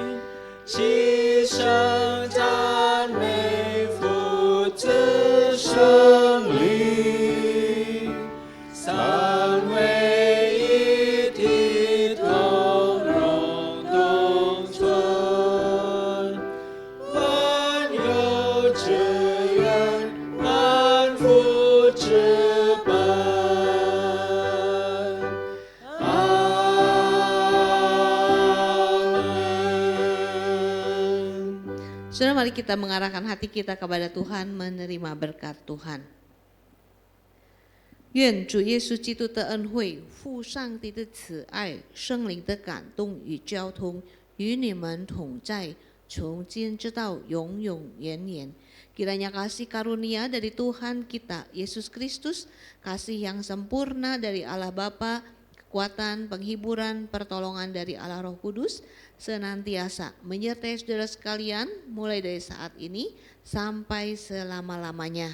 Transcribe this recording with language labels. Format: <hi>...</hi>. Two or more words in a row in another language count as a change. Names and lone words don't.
<zh>齐声赞美父子圣灵，三位一体同荣同存，万有之源，万福之本。阿门。</zh> <id>Saudara, mari kita mengarahkan hati kita kepada Tuhan, menerima berkat Tuhan.</id> <zh>愿主耶稣基督的恩惠、父上帝的慈爱、圣灵的感动与交通与你们同在，从今直到永永远远。</zh> <id>Kiranya kasih karunia dari Tuhan kita, Yesus Kristus, kasih yang sempurna dari Allah Bapa, kekuatan, penghiburan, pertolongan dari Allah Roh Kudus, senantiasa menyertai saudara sekalian mulai dari saat ini sampai selama-lamanya.</id>